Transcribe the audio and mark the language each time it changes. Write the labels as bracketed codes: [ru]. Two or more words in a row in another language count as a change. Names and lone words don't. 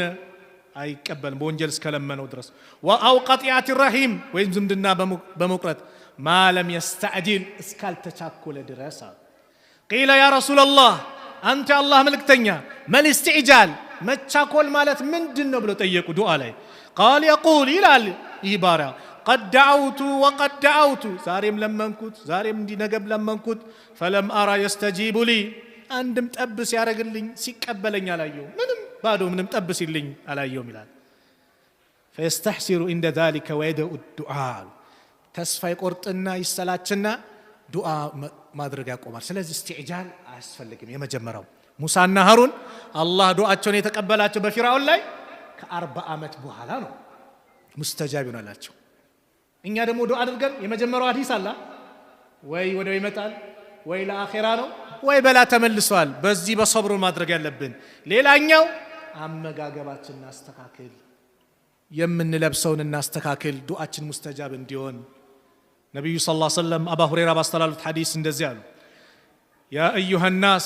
[am] አይቀበልም በወንጀል እስከለመነው ድረስ [ar] أو قطيعة رحم [am] ወይም ዝምድና በመቁረጥ ማለም የስተዕጂል እስካልተቻኮለ ድረስ [ar] قيل يا [am] ረሱላላህ አንተ አላህ መልእክተኛ [ar] ما الاستعجال [am] መቻኮል ማለት ምንድነው ብለው ጠየቁ ዱዓ ላይ [ar] قال يقول [am] ይላል ይህ ባሪያ [ar] قد دعوت وقد دعوت [am] ዛሬም ለመንኩት ዛሬም እንዲነገብ ለመንኩት [ar] فلم أرى يستجيب لي [am] አንድም ጠብስ ያረግልኝ ሲቀበለኝ አላየው ምንም ባዶ ምንም ጠብስ ይልኝ አላየው ይላል [ar] فيستحسر عند ذلك ويدعو الدعاء [am] ተስፋ ይቆርጥና ይሰላችና ዱዓ ማድረግ ያቆማል። ስለዚህ ኢስቲዕጃል አያስፈልግም። የመጀመሪያው ሙሳና ሃሩን አላህ ዱዓቸውን የተቀበላቸው በፊርዓውን ላይ ከ40 ዓመት በኋላ ነው ሙስተጃብ ይሆናላቸው። እኛ ደግሞ ዱዓ አድርገን የመጀመሪያው ሐዲስ አላ ወይ ወደው ይመጣል ወይ ለአኺራ ነው ወይ በላ ተመልሷል። በዚህ በሰብሩ ማድረግ ያለብን። ሌላኛው አመጋገባችንን አስተካክል፣ የምንለብሰውን እናስተካክል ዱዓችን ሙስተጃብ እንዲሆን። ነብዩ [ar] صلى الله عليه وسلم [am] አባ ሁረይራ ባስተላለፉት ሐዲስ እንደዚህ አሉ [ar] يا أيها [am] الناس